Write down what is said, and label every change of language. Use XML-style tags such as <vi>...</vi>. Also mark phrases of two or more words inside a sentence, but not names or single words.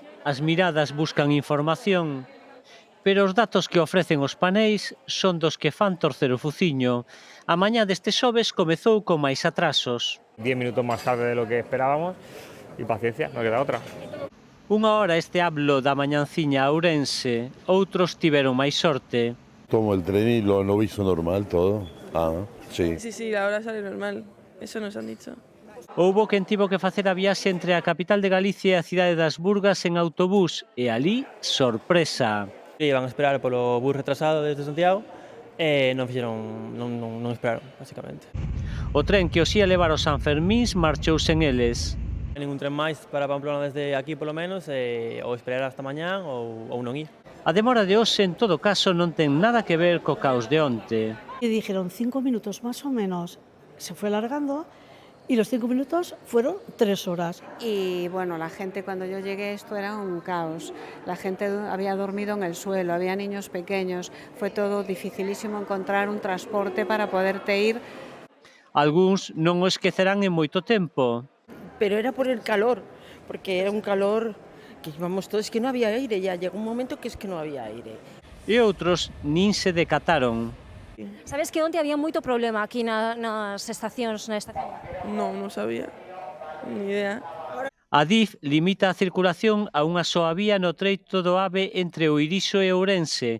<gl>As miradas buscan información, pero os datos que ofrecen os paneis son dos que fan torcer o fuciño. A mañá deste xoves comezou con máis atrasos. 10 minutos máis tarde</gl> <es>de lo que esperábamos</es> <gl>e paciencia, non queda outra. Unha hora este Ablo da mañanciña a Ourense, outros tiveron máis sorte.</gl> <es>Tomo el tren y lo visto normal todo. Sí. Sí, la hora sale normal, eso nos han dicho.</es> <gl>Houbo quen tivo que facer a viaxe entre a capital de Galicia e a cidade das Burgas en autobús e ali, sorpresa. Iban a esperar polo bus retrasado desde Santiago e non esperaron, basicamente. O tren que os ia levar aos Sanfermíns marchou sen eles. Ningún tren máis para Pamplona desde aquí polo menos, ou esperar hasta mañán ou non ir. A demora de hoxe, en todo caso, non ten nada que ver co caos de onte.</gl> <es>Y dijeron 5 minutos más o menos, se fue alargando y los 5 minutos fueron 3 horas. Y bueno, la gente cuando yo llegué esto era un caos, la gente había dormido en el suelo, había niños pequeños, fue todo dificilísimo encontrar un transporte para poderte ir.</es> <gl>Algúns non o esquecerán en moito tempo.</gl> <es>Pero era por el calor, porque era un calor que íbamos todos, que no había aire, ya llegó un momento que es que no había aire.</es> <gl>E outros nin se decataron. Sabes que onte había moito problema aquí nas estacións, na estación? Non sabía, ni idea. A DIF limita a circulación a unha soa vía no treito do AVE entre o Irixo e Ourense.</gl>